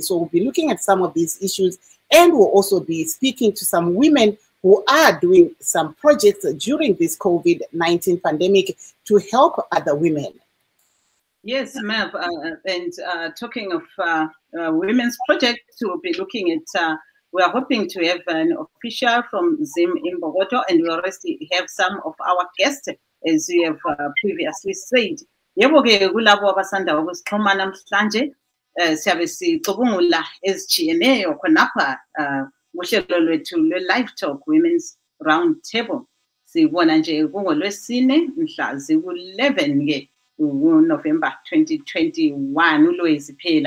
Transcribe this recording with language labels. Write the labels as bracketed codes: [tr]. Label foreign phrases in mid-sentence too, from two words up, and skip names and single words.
[en] So we'll be looking at some of these issues, and we'll also be speaking to some women who are doing some projects during this COVID-19 pandemic to help other women. Yes, Mav, and talking of women's projects, we'll be looking at, we are hoping to have an official from Zim in Bogota, and we already have some of our guests, as we have previously said. [nd] Yebo-ke kulabo abasanda ukusixhuma namhlanje, siyabe sicubungula ezitshiyeneyo khonapha uhlelo lwethu lwe-Livetalk Women's RoundTable. Sibona nje kungolwesine mhla ziku-11 November 2021 uLwezi phela.